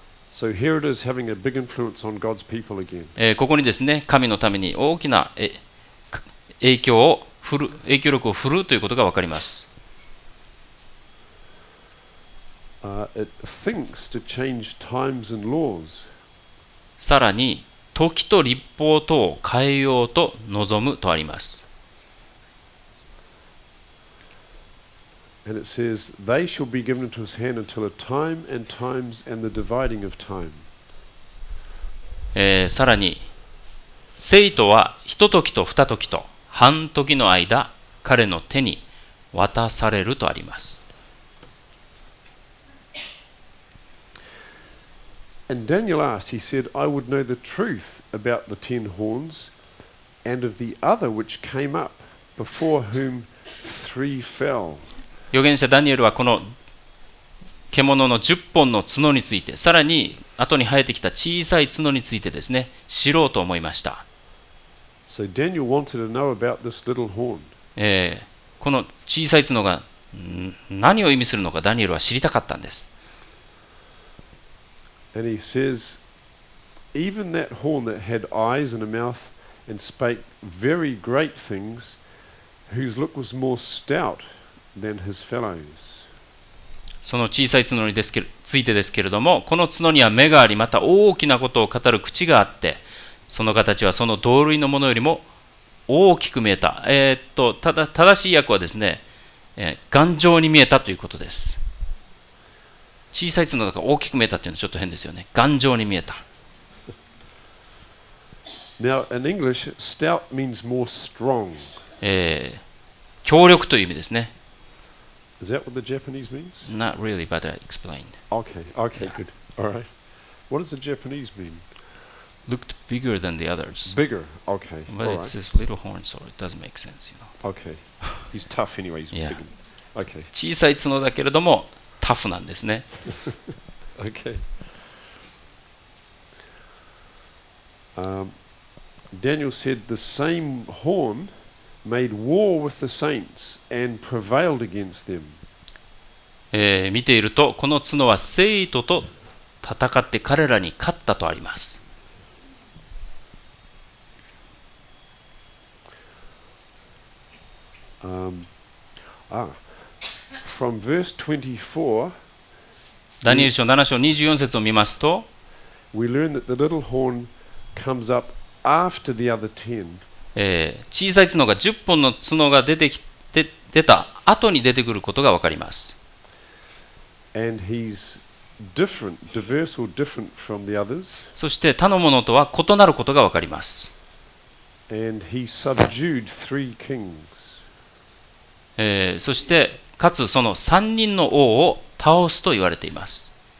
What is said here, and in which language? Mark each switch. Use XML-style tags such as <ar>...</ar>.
<en>So here it is having a big influence on God's people again.</en> <ja>ここにですね、神のために大きな影響力を振るうということが分かります。</ja> <en>It thinks to change times and laws.</en> <ja>さらに、時と律法とを変えようと望むとあります。</ja> <en>And it says, they shall be given into his hand until a time and times and the dividing of time.</en> <ja>さらに、生徒は一時と二時と半時の間、彼の手に渡されるとあります。</ja> <en>And Daniel asked, he said, I would know the truth about the 10 horns and of the other which came up, before whom 3 fell.</en> <ja>預言者ダニエルはこの獣の10本の角について、さらに後に生えてきた小さい角についてですね、知ろうと思いました。</ja> <en>So Daniel wanted to know about this little horn.</en> <ja>この小さい角が何を意味するのかダニエルは知りたかったんです。</ja> <en>And he says, even that horn that had eyes and a mouth and spake very great things, whose look was more stout than his fellows.</en> <ja>その小さい角についてですけれども、この角には目があり、また大きなことを語る口があって、その形はその同類のものよりも大きく見えた。正しい訳はですね、頑丈に見えたということです。小さい角だから大きく見えたっていうのはちょっと変ですよね。頑丈に見えた。</ja> <en>Now, in English, stout means more strong.</en> <ja>強力という意味ですね。</ja> <en>Is that what the Japanese means? Not really, but I explained. Okay, good. All right. What does the Japanese mean? Looked bigger than the others. Bigger, okay. But all it's right. this little horn, so it doesn't make sense, you know. Okay. He's tough anyway, he's Yeah. big. Okay.</en> <ja>小さい角だけれどもタフなんですね。</ja> <en>Okay. Daniel said the same horn made war with the saints and prevailed against them.</en> <ja>見ているとこの角は生徒と戦って彼らに勝ったとあります。</ja> <en>From verse 24,</en> <ja>ダニエル書7章24節を見ますと、</ja> <en>we learn that the little horn comes up after the other 10.</en> <ja>小さい角が10本の角が出た後に出てくることが分かります。</ja> <en>And he's different, diverse or different from the others.</en> <ja>そして他のものとは異なることが分かります。</ja> <en>And he subdued 3 kings.</en> <ja>そしてかつその3人の王を倒すと言われています。</ja>